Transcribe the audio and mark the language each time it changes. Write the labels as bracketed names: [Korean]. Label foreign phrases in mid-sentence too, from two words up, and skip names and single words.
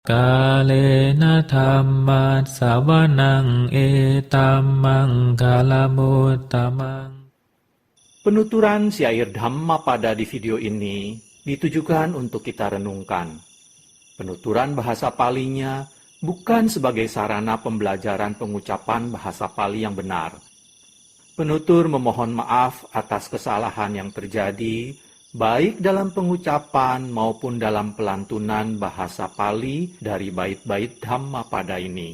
[Pali] กาเลนะธัมมัสสวนังเอตัมมังคาลมุตตมัง [Indonesian] Penuturan syair Dhammapada di video ini ditujukan untuk kita renungkan. Penuturan bahasa Palinya bukan sebagai sarana pembelajaran pengucapan bahasa Pali yang benar. Penutur memohon maaf atas kesalahan yang terjadi, baik dalam pengucapan maupun dalam pelantunan bahasa Pali dari bait-bait Dhammapada ini.